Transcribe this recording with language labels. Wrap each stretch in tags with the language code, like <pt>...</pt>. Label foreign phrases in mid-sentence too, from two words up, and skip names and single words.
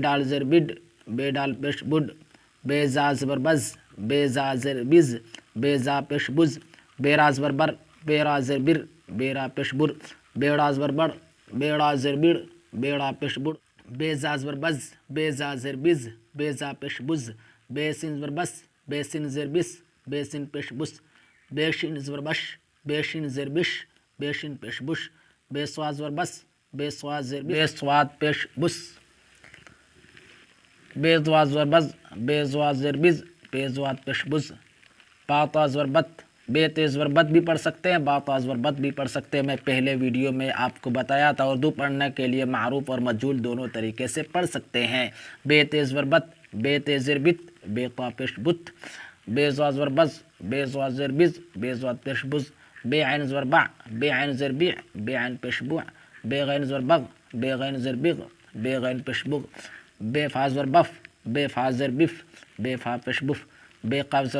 <ur>ڈال زر بڈ، بے ڈال پیش بڈ، بے زا زبر بز، بے زا زر بز، بے زا پیش بز، بے را زبر بر، بے را زر بر، بے را پیش بر، بے ڑا زبر بڑ، بے ڑا زر بڑ، بے ڑا پیش بڑ، بے زا زبر بز، بے زا زر بز، بے زا پیش بز، بے سین زبر بس، بے سین زر بس، بے سین پیش بس، بے شین زبر بش، بے شین زر بش، بے شین پیش بش، بے سوا زبر بس، بے سوا زر بس، بے سواد پیش بس، بے زوا زبر بز، بے زوا زر بز، بے زواد پیش بز، با تا زبر بت، بے تے زبر بت بھی پڑھ سکتے ہیں، با تا زبر بت بھی پڑھ سکتے ہیں۔ میں پہلے ویڈیو میں آپ کو بتایا تھا اردو پڑھنے کے لیے معروف اور مجہول دونوں طریقے سے پڑھ سکتے ہیں۔ بے تے زبر بت، بے تے زر بت، بے تا پیش بت، بے زوا زبر بز، بے زوا زر بز، بے زواد پیش بز، بے عین زبر بع، بے عین زر بیع، بے عین پیش بوع، بے غین زبر بغ، بے غین زر بغ، بے غین پیش بغ، بے فا زبر بف، بے فا زر بف، بے فا پیش بف، بے قاف زر</ur>